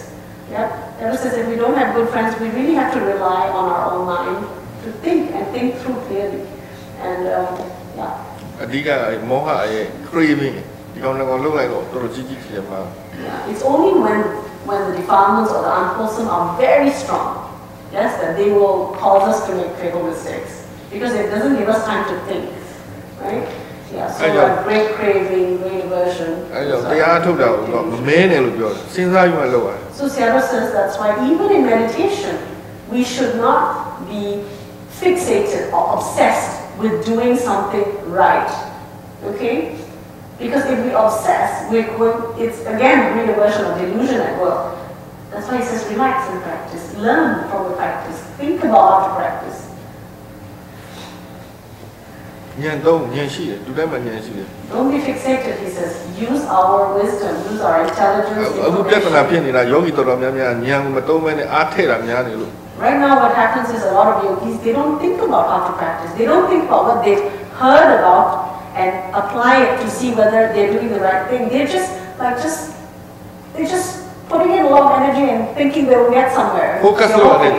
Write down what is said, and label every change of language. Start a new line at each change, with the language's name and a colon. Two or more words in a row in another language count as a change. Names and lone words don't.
English: Yeah, Sarah says if we don't have good friends, we really have to rely on our own mind to think and think through clearly. And yeah.
Burmese: အဓိကမောဟရဲ့ craving ဒီကောင်လည်းလုံးလိုက်တော့တော်တော်ကြီးကြီးဖြစ်မှာ
English: Yeah, it's only when the defilements or the unwholesome are very strong, yes, that they will cause us to make fatal mistakes because it doesn't give us time to think, right? Yeah, so a great craving, great aversion.
Burmese: အဲကြောင့်တရားထုတ်တာတော့မမဲနဲ့လို့ပြောတယ်စဉ်းစားယူမှလောက်ရတယ်
English: So Sarah says that's why even in meditation, we should not be fixated or obsessed with doing something right, okay? Because if we obsess, it's again a great aversion of delusion at work. That's why he says relax and practice. Learn from the practice. Think about how to practice.
Burmese: ဉာဏ်သုံးဉာဏ်ရှိတယ်သူတိုင်းမှာဉာဏ်ရှိတယ်
English: Don't be fixated, he says. Use our wisdom, use our intelligence.
Burmese: အခုပြဿနာ information. ဖြစ်နေတာယောဂီတော်တော်များများဉာဏ်ကိုမသုံးမဲနဲ့အားထည့်တာများနေလို့
English: Right now what happens is a lot of yogis, they don't think about how to practice. They don't think about what they've heard about and apply it to see whether they're doing the right thing. They're just putting in a lot of energy and thinking they will get somewhere. Focus They're on hoping.